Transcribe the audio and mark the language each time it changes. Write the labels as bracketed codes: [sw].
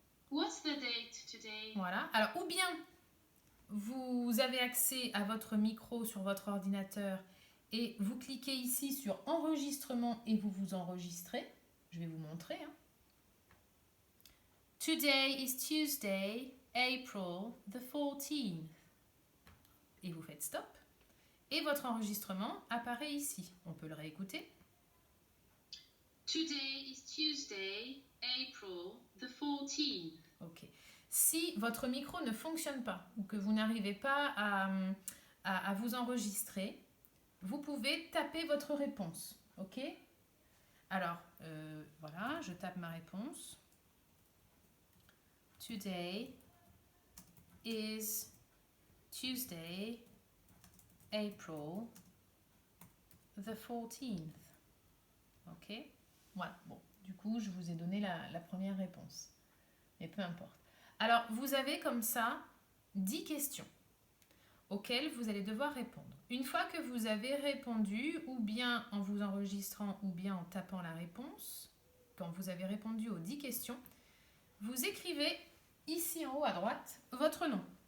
[en] What's the date today? [fr] Voilà, alors ou bien vous avez accès à votre micro sur votre ordinateur et vous cliquez ici sur enregistrement et vous vous enregistrez. Je vais vous montrer. Hein. [en] Today is Tuesday, April the 14th. [fr] Et vous faites stop. Et votre enregistrement apparaît ici. On peut le réécouter. [en] Today is Tuesday, April the 14th. [fr] Ok. Si votre micro ne fonctionne pas ou que vous n'arrivez pas à vous enregistrer, vous pouvez taper votre réponse. Ok? Alors, voilà, je tape ma réponse. [en] Today is Tuesday, April the 14th. [fr] Ok? Voilà, bon, du coup, je vous ai donné la première réponse. Mais peu importe. Alors, vous avez comme ça 10 questions auxquelles vous allez devoir répondre. Une fois que vous avez répondu, ou bien en vous enregistrant, ou bien en tapant la réponse, quand vous avez répondu aux 10 questions, vous écrivez ici en haut à droite votre nom.